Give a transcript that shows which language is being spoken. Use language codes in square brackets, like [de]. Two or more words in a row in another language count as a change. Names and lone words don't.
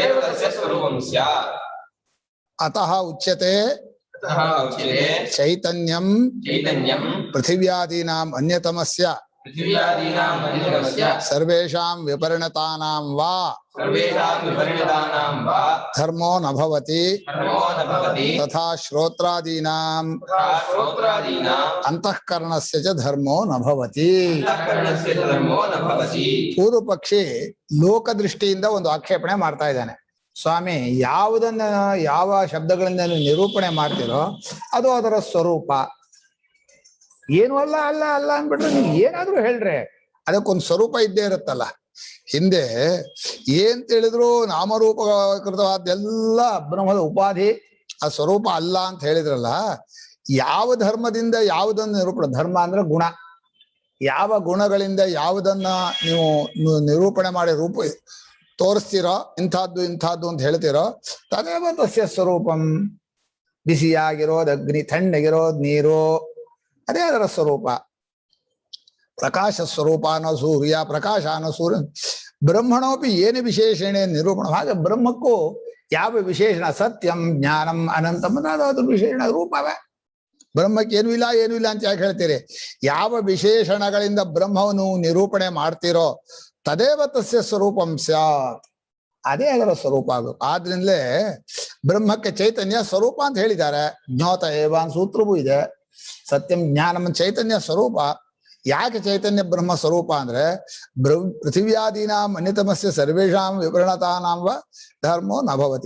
[sa] ಅತಃ ಉಚ್ಯತೆ ಚೈತನ್ಯಂ ಪೃಥಿವ್ಯಾದೀನಾಂ ಅನ್ಯತಮಸ್ಯ ಸರ್ವೇಷಾಂ ವಿಪರಿಣತಾನಾಂ ವಾ ಧರ್ಮೋ ನ ಭವತಿ ತಥಾ ಶ್ರೋತ್ರಾದೀನಾಂ ಅಂತಃಕರಣಸ್ಯ ಚ ಧರ್ಮೋ ನ ಭವತಿ. [kn] ಪೂರ್ವ ಪಕ್ಷಿ ಲೋಕದೃಷ್ಟಿಯಿಂದ ಒಂದು ಆಕ್ಷೇಪಣೆ ಮಾಡ್ತಾ ಇದ್ದಾನೆ. ಸ್ವಾಮಿ, ಯಾವುದನ್ನ ಯಾವ ಶಬ್ದಗಳಿಂದ ನೀವು ನಿರೂಪಣೆ ಮಾಡ್ತೀರೋ ಅದು ಅದರ ಸ್ವರೂಪ. ಏನು ಅಲ್ಲ ಅಲ್ಲ ಅಲ್ಲ ಅಂದ್ಬಿಟ್ರೆ ನೀವು ಏನಾದ್ರೂ ಹೇಳ್ರೆ ಅದಕ್ಕೊಂದು ಸ್ವರೂಪ ಇದ್ದೇ ಇರುತ್ತಲ್ಲ. ಹಿಂದೆ ಏನ್ ಹೇಳಿದ್ರು ನಾಮರೂಪಕೃತವಾದ್ದೆಲ್ಲ ಬ್ರಹ್ಮದ ಉಪಾಧಿ, ಆ ಸ್ವರೂಪ ಅಲ್ಲ ಅಂತ ಹೇಳಿದ್ರಲ್ಲ. ಯಾವ ಧರ್ಮದಿಂದ ಯಾವುದನ್ನು ನಿರೂಪಣೆ, ಧರ್ಮ ಅಂದ್ರೆ ಗುಣ, ಯಾವ ಗುಣಗಳಿಂದ ಯಾವುದನ್ನ ನೀವು ನಿರೂಪಣೆ ಮಾಡಿ ರೂಪ ತೋರಿಸ್ತೀರೋ, ಇಂಥದ್ದು ಇಂಥದ್ದು ಅಂತ ಹೇಳ್ತೀರೋ [sa] ತದೇವ ತಸ್ಯ ಸ್ವರೂಪಂ. [kn] ಬಿಸಿಯಾಗಿರೋದು ಅಗ್ನಿ, ತಣ್ಣಗಿರೋದು ನೀರು, ಅದೇ ಅದರ ಸ್ವರೂಪ. ಪ್ರಕಾಶ ಸ್ವರೂಪ ಅನ್ನೋ ಸೂರ್ಯ, ಪ್ರಕಾಶ ಅನ್ನೋ ಸೂರ್ಯ. ಬ್ರಹ್ಮಣೋಪಿ ಏನು ವಿಶೇಷಣೆ ನಿರೂಪಣ. ಹಾಗೆ ಬ್ರಹ್ಮಕ್ಕೂ ಯಾವ ವಿಶೇಷಣ, [sa] ಸತ್ಯಂ ಜ್ಞಾನಂ ಅನಂತಂ [kn] ಅದು ವಿಶೇಷಣ ರೂಪವೇ. ಬ್ರಹ್ಮಕ್ಕೆ ಏನೂ ಇಲ್ಲ ಏನೂ ಇಲ್ಲ ಅಂತ ಯಾಕೆ ಹೇಳ್ತೀರಿ? ಯಾವ ವಿಶೇಷಣಗಳಿಂದ ಬ್ರಹ್ಮವನ್ನು ನಿರೂಪಣೆ ಮಾಡ್ತೀರೋ [sa] ತದೇವ ತಸ್ಯ ಸ್ವರೂಪಂ ಸ್ಯಾತ್, [kn] ಅದೇ ಅದರ ಸ್ವರೂಪ ಆಗಬೇಕು. ಆದ್ರಿಂದಲೇ ಬ್ರಹ್ಮಕ್ಕೆ ಚೈತನ್ಯ ಸ್ವರೂಪ ಅಂತ ಹೇಳಿದ್ದಾರೆ. [sa] ಜ್ಞೋತ ಏವ [kn] ಅಂತ ಸೂತ್ರವೂ ಇದೆ. [sa] ಸತ್ಯಂ ಜ್ಞಾನಂ [kn] ಚೈತನ್ಯ ಸ್ವರೂಪ. ಯಾಕೆ ಚೈತನ್ಯ ಬ್ರಹ್ಮ ಸ್ವರೂಪ ಅಂದ್ರೆ [sa] ಪೃಥಿವ್ಯಾದೀನಾಂ ಅನ್ಯತಮಸ್ಯ ಸರ್ವೇಷಾಂ ವಿಪರಿಣತಾನಾಂ ವ ಧರ್ಮೋ ನ ಭವತಿ.